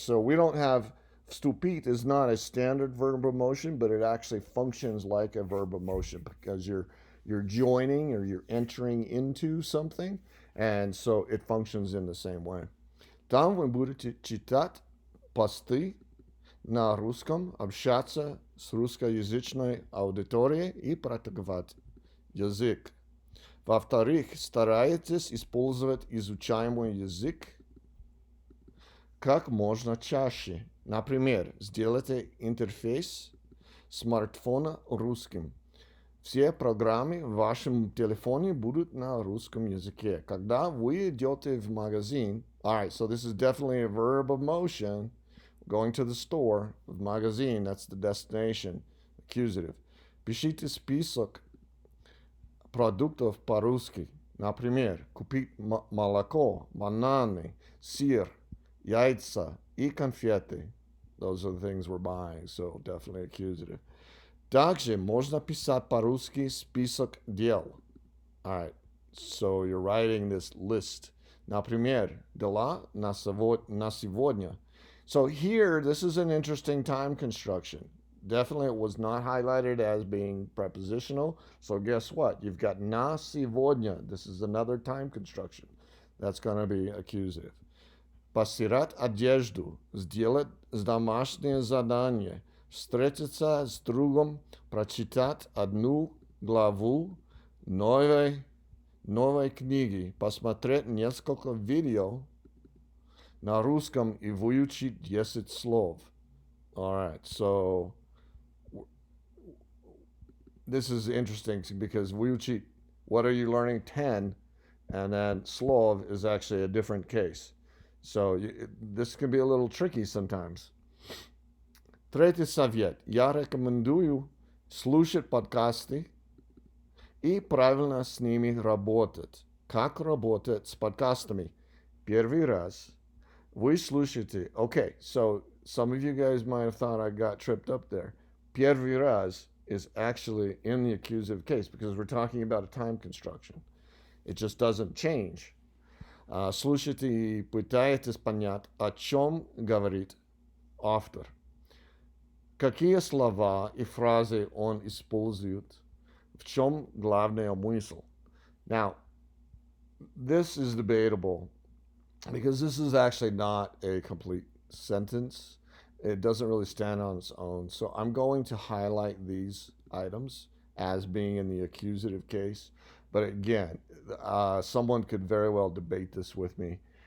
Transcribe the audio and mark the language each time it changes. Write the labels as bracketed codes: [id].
[en] So we don't have vstupit is not a standard verb of motion, but it actually functions like a verb of motion because you're joining or you're entering into something. And so it functions in the same way. [ru] Там вы будете читать посты на русском, общаться с русскоязычной аудиторией и практиковать язык. Во-вторых, старайтесь использовать изучаемый язык как можно чаще. Например, сделайте интерфейс смартфона русским. Все программы в вашем телефоне будут на русском языке. Когда вы идете в магазин, [en] alright, so this is definitely a verb of motion. Going to the store, [ru] в магазин, [en] that's the destination, accusative. [ru] Пишите список продуктов по-русски. Например, купить молоко, бананы, сыр, яйца и конфеты. [en] Those are the things we're buying, so definitely accusative. [ru] Также можно писать по-русски список дел. [en] Alright, so you're writing this list. [ru] Например, дела на сегодня. [en] So here, this is an interesting time construction. Definitely it was not highlighted as being prepositional. So guess what? You've got [ru] на сегодня. [en] This is another time construction. That's going to be accusative. [ru] Постирать одежду, сделать домашнее задание, встретиться с другом, прочитать одну главу новой книги, посмотреть несколько видео на русском и выучить 10 слов. [en] All right, so this is interesting because выучить, what are you learning? 10, and then слов is actually a different case. So this can be a little tricky sometimes. [ru] Третий совет. Я рекомендую слушать подкасты и правильно с ними работать. Как работать с подкастами? Первый раз вы слушаете. [en] Okay, so some of you guys might have thought I got tripped up there. [ru] Первый раз [en] is actually in the accusative case because we're talking about a time construction. It just doesn't change. [ru] Слушайте и пытаетесь понять, о чем говорит автор. Какие слова и фразы он использует, в чем главный смысл. [en] Now, this is debatable because this is actually not a complete sentence. It doesn't really stand on its own. So I'm going to highlight these items as being in the accusative case. But again, someone could very well debate this with me.